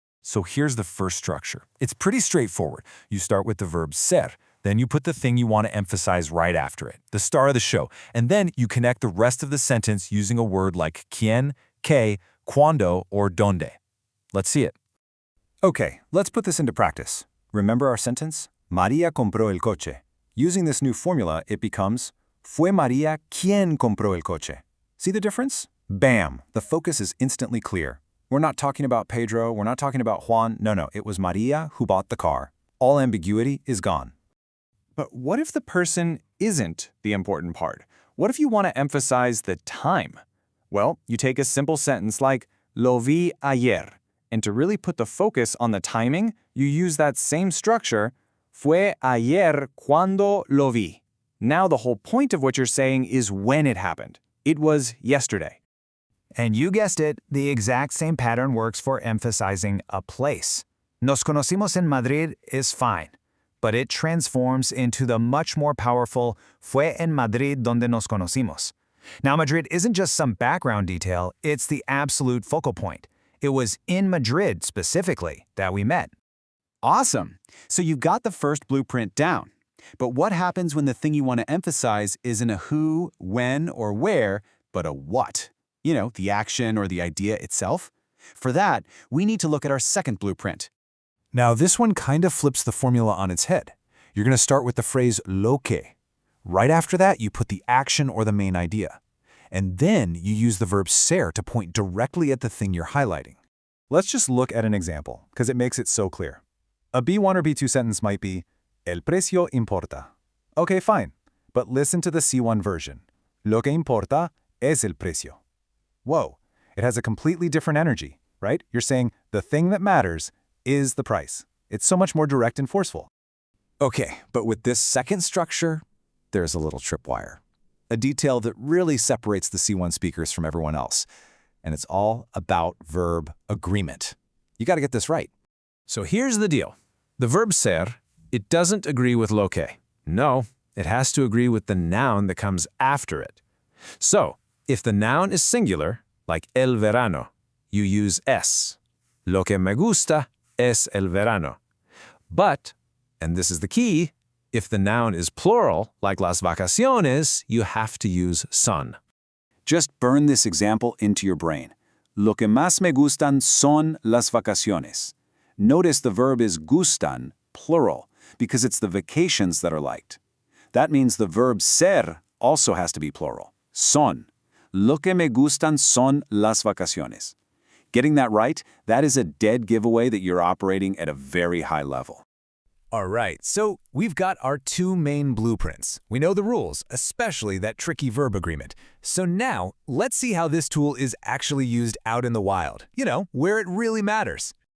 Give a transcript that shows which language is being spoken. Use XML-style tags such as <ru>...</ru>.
<en>So here's the first structure. It's pretty straightforward. You start with the verb ser. Then you put the thing you want to emphasize right after it, the star of the show, and then you connect the rest of the sentence using a word like quién, qué, cuándo, or dónde. Let's see it. Okay, let's put this into practice. Remember our sentence?</en> <es>María compró el coche.</es> <en>Using this new formula, it becomes</en> <es>fue María quien compró el coche.</es> <en>See the difference? Bam! The focus is instantly clear. We're not talking about Pedro, we're not talking about Juan. No, it was María who bought the car. All ambiguity is gone. But what if the person isn't the important part? What if you want to emphasize the time? Well, you take a simple sentence like</en> <es>lo vi ayer,</es> <en>and to really put the focus on the timing, you use that same structure,</en> <es>fue ayer cuando lo vi.</es> <en>Now the whole point of what you're saying is when it happened. It was yesterday. And you guessed it, the exact same pattern works for emphasizing a place.</en> <es>Nos conocimos en Madrid</es> <en>is fine, but it transforms into the much more powerful</en> <es>fue en Madrid donde nos conocimos.</es> <en>Now, Madrid isn't just some background detail, it's the absolute focal point. It was in Madrid, specifically, that we met. Awesome! So you've got the first blueprint down. But what happens when the thing you want to emphasize isn't a who, when, or where, but a what? You know, the action or the idea itself? For that, we need to look at our second blueprint. Now, this one kind of flips the formula on its head. You're going to start with the phrase lo que. Right after that, you put the action or the main idea. And then you use the verb ser to point directly at the thing you're highlighting. Let's just look at an example, because it makes it so clear. A B1 or B2 sentence might be,</en> <es>el precio importa.</es> <en>Okay, fine. But listen to the C1 version.</en> <es>Lo que importa es el precio.</es> <en>Whoa, it has a completely different energy, right? You're saying the thing that matters is the price. It's so much more direct and forceful. Okay, but with this second structure, there's a little tripwire. A detail that really separates the C1 speakers from everyone else. And it's all about verb agreement. You got to get this right. So here's the deal. The verb ser, it doesn't agree with lo que. No, it has to agree with the noun that comes after it. So, if the noun is singular, like el verano, you use es.</en> <es>Lo que me gusta es el verano.</es> <en>But, and this is the key, if the noun is plural, like las vacaciones, you have to use son. Just burn this example into your brain.</en> <es>Lo que más me gustan son las vacaciones.</es> <en>Notice the verb is gustan, plural, because it's the vacations that are liked. That means the verb ser also has to be plural, son.</en> <es>Lo que me gustan son las vacaciones.</es> <en>Getting that right, that is a dead giveaway that you're operating at a very high level. All right, so we've got our two main blueprints. We know the rules, especially that tricky verb agreement. So now, let's see how this tool is actually used out in the wild, where it really matters.</en>